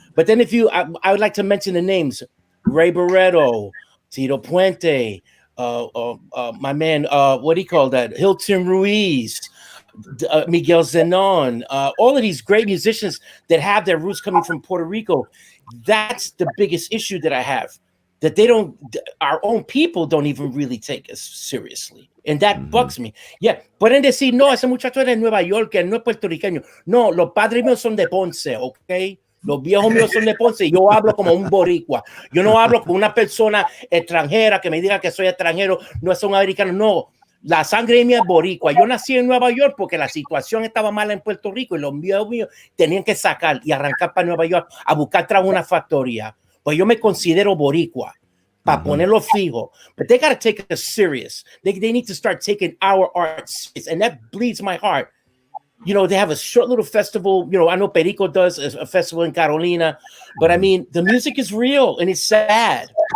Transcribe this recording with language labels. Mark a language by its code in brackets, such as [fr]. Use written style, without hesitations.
[en] But then I would like to mention the names, Ray Barreto, Tito Puente, my man, what do you call that? Hilton Ruiz, Miguel Zenon, all of these great musicians that have their roots coming from Puerto Rico. That's the biggest issue that I have, that our own people don't even really take us seriously. And that bugs me. [es] Yeah, pueden decir, no, ese muchacho es de Nueva York, que no es puertorriqueño. No, los padres míos son de Ponce, ¿ok? Los viejos míos son de Ponce y yo hablo como un boricua. Yo no hablo con una persona extranjera que me diga que soy extranjero, no es un americano. No, la sangre mía es boricua. Yo nací en Nueva York porque la situación estaba mala en Puerto Rico y los viejos míos tenían que sacar y arrancar para Nueva York a buscar trabajo en una factoría. Pues yo me considero boricua para ponerlo fijo. [en] But they got to take us serious. They need to start taking our art serious. And that bleeds my heart. They have a short little festival. I know Perico does a festival in Carolina, but I mean, the music is real and it's sad.